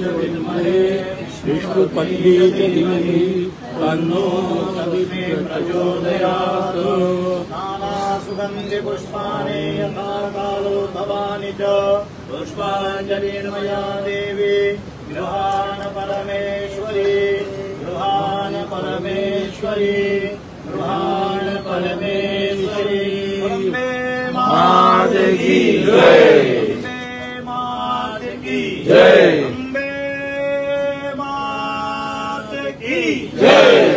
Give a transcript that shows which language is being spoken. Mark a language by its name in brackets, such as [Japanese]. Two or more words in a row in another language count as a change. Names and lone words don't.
[Sanskrit] विद्महे विष्णुपत्नी च धीमहि तन्नो सविते प्रचोदयात् नानासुगन्धि पुष्पाणि यथा कालो भवानि च पुष्पाञ्जलिर्मया देवी गृहाण परमेश्वरी गृहाण परमेश्वरी गृहाण परमेश्वरी [Hindi] अम्बे मात की जय अम्बे मात की जय अम्बे मात की जय।